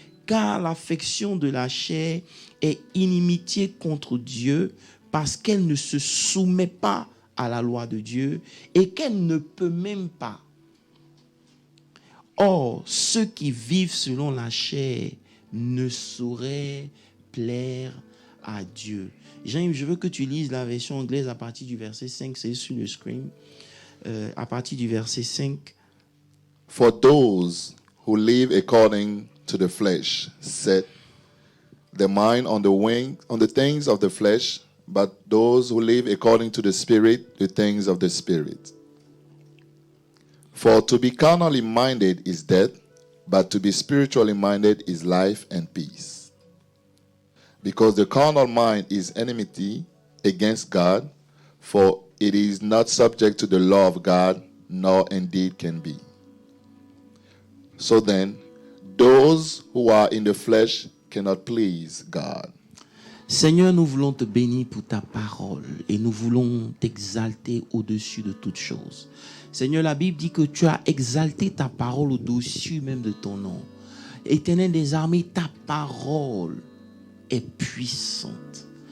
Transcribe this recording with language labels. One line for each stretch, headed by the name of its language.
French: Car l'affection de la chair est inimitié contre Dieu parce qu'elle ne se soumet pas à la loi de Dieu et qu'elle ne peut même pas. Or, ceux qui vivent selon la chair ne sauraient plaire à Dieu. Jean, je veux que tu lises la version anglaise à partir du verset 5, c'est sur le screen. À partir du verset 5.
English: For those who live according to the flesh set their mind on the things of the flesh, but those who live according to the Spirit, the things of the Spirit. For to be carnally minded is death, but to be spiritually minded is life and peace. Because the carnal mind is enmity against God, for it is not subject to the law of God, nor indeed can be. So then, those who are in the flesh cannot please God.
French: Seigneur, nous voulons te bénir pour ta parole et nous voulons t'exalter au-dessus de toutes choses. Seigneur, la Bible dit que tu as exalté ta parole au-dessus même de ton nom. Éternel des armées, ta parole est puissante.